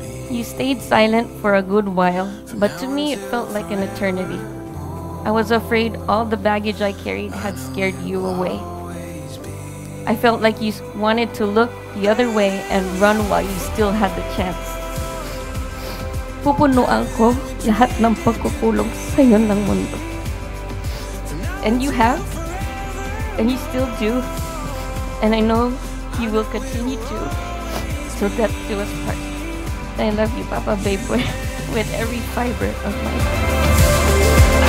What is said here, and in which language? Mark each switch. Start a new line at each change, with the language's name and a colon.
English: You stayed silent for a good while, but to me it felt like an eternity. I was afraid all the baggage I carried had scared you away. I felt like you wanted to look the other way and run while you still had the chance.
Filipino: Pupunuan ko lahat ng pagkukulong sa'yo ng mundo.
English: And you have, and you still do, and I know you will continue to, till death do us part. I love you, Papa Babe, with every fiber of my life.